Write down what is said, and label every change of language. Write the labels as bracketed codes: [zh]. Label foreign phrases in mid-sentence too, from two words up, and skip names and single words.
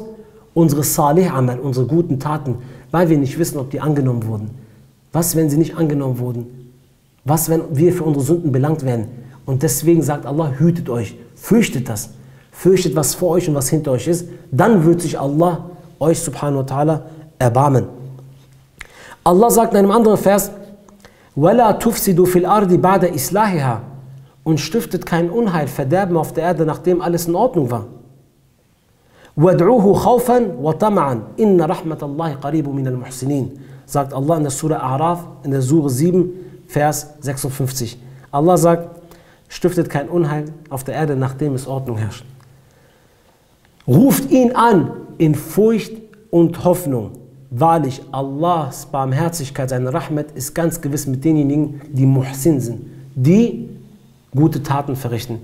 [de] Unsere [ar] صالح أعمال, [de] unsere guten Taten, weil wir nicht wissen, ob die angenommen wurden. Was, wenn sie nicht angenommen wurden? Was, wenn wir für unsere Sünden belangt werden? Und deswegen sagt Allah, hütet euch, fürchtet das. Fürchtet, was vor euch und was hinter euch ist. Dann wird sich Allah euch [ar] سبحانه وتعالى [de] erbarmen. Allah sagt in einem anderen Vers, [ar] وَلَا تُفْسِدُوا فِي الْأَرْضِ بَعْدَ إِصْلَاحِهَا. [de] und stiftet kein Unheil, Verderben auf der Erde, nachdem alles in Ordnung war. [ar] وَادْعُوهُ خَوْفًا وَطَمَعًا إِنَّ رَحْمَةَ اللَّهِ قَرِيبٌ مِنَ الْمُحْسِنِينَ, [de] sagt Allah in der Surah A'raf, in der Surah 7, Vers 56. Allah sagt, stiftet kein Unheil auf der Erde, nachdem es Ordnung herrscht. Ruft ihn an in Furcht und Hoffnung. Wahrlich, Allahs Barmherzigkeit, seine Rahmat ist ganz gewiss mit denjenigen, die Muhsin sind, die gute Taten verrichten.